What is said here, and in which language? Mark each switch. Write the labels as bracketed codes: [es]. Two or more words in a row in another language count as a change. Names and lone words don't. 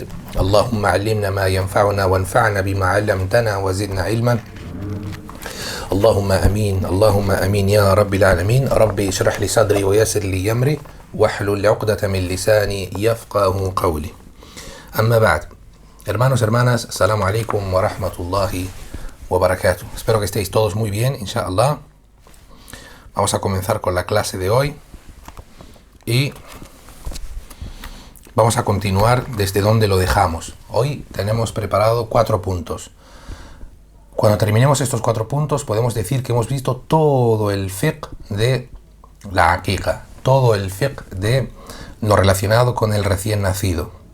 [ar] اللهم علمنا ما ينفعنا وانفعنا بما علمتنا وزدنا علما. اللهم أمين اللهم أمين يا رب العالمين. ربي اشرح لي صدري ويسر لي أمري واحلل عقدة من لساني يفقه قولي. أما بعد, [es] hermanos, hermanas, [ar] السلام عليكم ورحمة الله وبركاته. [es] Espero que estéis todos muy bien, inshallah. Vamos a comenzar con la clase de hoy y vamos a continuar desde donde lo dejamos. Hoy tenemos preparado 4 puntos. Cuando terminemos estos 4 puntos podemos decir que hemos visto todo el fiqh de la aqiqa, todo el fiqh de lo relacionado con el recién nacido.